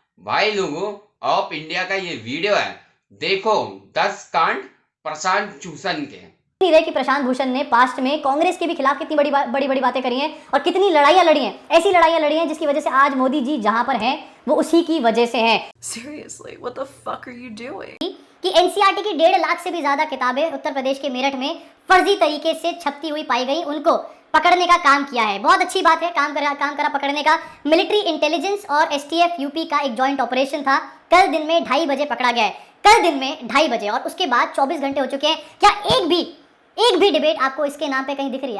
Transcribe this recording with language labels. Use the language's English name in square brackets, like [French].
[Hindi] भाई लोगों, of India का ये वीडियो है, देखो 10 कांड प्रशांत चूसन के। नहीं रहे कि प्रशांत भूषण ने पास्ट में कांग्रेस के भी खिलाफ कितनी बड़ी बातें करी हैं और कितनी लड़ाइयां लड़ी हैं, ऐसी लड़ाइयां लड़ी हैं जिसकी वजह से आज मोदी जी जहां पर हैं वो उसी की वजह से हैं। [English] Seriously, what the fuck are you doing? [Hindi] कि एनसीईआरटी की 1.5 लाख से भी ज्यादा किताबें उत्तर प्रदेश के मेरठ में फर्जी तरीके से छपती हुई पाई गई, उनको पकड़ने का काम किया है। बहुत अच्छी बात है, काम करा पकड़ने का। मिलिट्री इंटेलिजेंस और एसटीएफ यूपी का एक जॉइंट ऑपरेशन था, कल दिन में 2:30 बजे पकड़ा गया है। कल दिन में 2:30 बजे, और उसके बाद 24 घंटे हो चुके हैं। क्या एक भी डिबेट आपको इसके नाम पे कहीं दिख रही है?